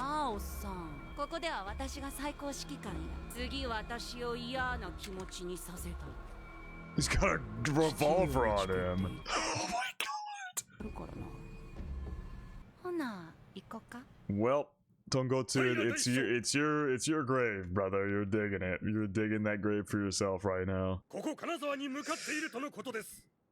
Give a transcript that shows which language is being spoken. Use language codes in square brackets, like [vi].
[ja] おっさんここでは私が最高指揮官や次私を嫌な気持ちにさせた [en] He's got a revolver on him. Oh my god. [ja] ほな行こうか [en] Well, Tongotsu, it's your grave, brother. You're digging it. You're digging that grave for yourself right now. [ja] ここ金沢に向かっているとのことです。